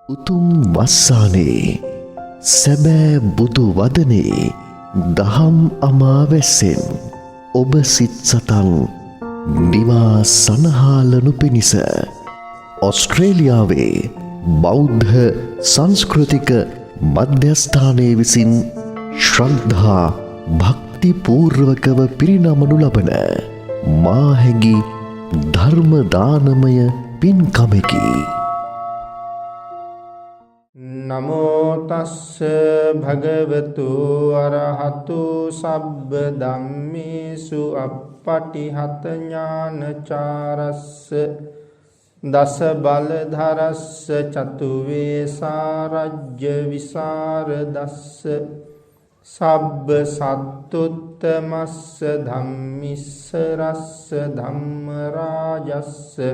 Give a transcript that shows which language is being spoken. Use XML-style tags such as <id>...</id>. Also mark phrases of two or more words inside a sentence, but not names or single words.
<si>උතුම් වස්සානේ සැබෑ බුදු වදනේ දහම් අමාවැස්සෙන් ඔබ සිත් සතන් නිවා සනහාලනු පිණිස ඔස්ට්‍රේලියාවේ බෞද්ධ සංස්කෘතික මධ්‍යස්ථානය විසින් ශ්‍රද්ධා භක්තිපූර්වකව පිරිනමනු ලබන මාහැඟි ධර්මදානමය පින්කමකි.</si> <pi>නමෝ තස්ස භගවතු අරහතු සබ්බ ධම්මේසු අප්පටිහත ඥානචාරස්ස දස බලධරස්ස චතුවේසාරජ්‍ය විසරදස්ස සබ්බ සත්තුත්තමස්ස ධම්මිස්ස රස්ස ධම්ම රාජස්ස</pi>